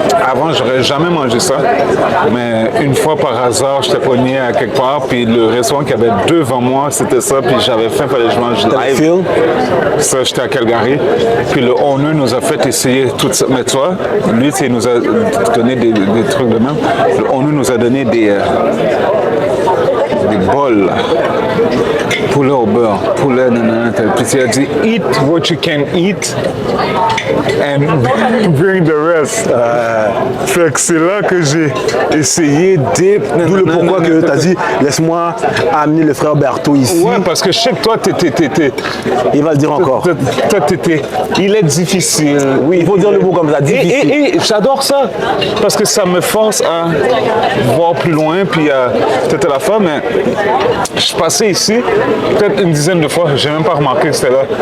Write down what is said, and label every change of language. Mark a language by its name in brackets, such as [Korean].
[French] Avant, j'aurais jamais mangé ça, mais une fois par hasard, j'étais pogné à quelque part, puis le restaurant qu'il y avait devant moi, c'était ça, puis j'avais faim, fallait que je mange live. Phil? Ça, j'étais à Calgary. Puis le owner nous a fait essayer tout ça. Mais toi, lui, il nous a donné des trucs de même. Le owner nous a donné des bols. Poulet au beurre, poulet, nanana. Puis il a dit, [English] eat what you can eat and bring the rest. [French] Fait que c'est là que j'ai essayé dip. D'où le pourquoi que tu as dit, laisse-moi amener le frère Berthaud ici. Ouais, parce que je sais que toi, Il va le dire encore. il est difficile. Oui, il faut dire le mot comme ça, difficile. Et j'adore ça, parce que ça me force à voir plus loin, puis à peut-être la fin, mais je suis passé ici, peut-être une dizaine de fois, j'ai même pas remarqué que c'était là.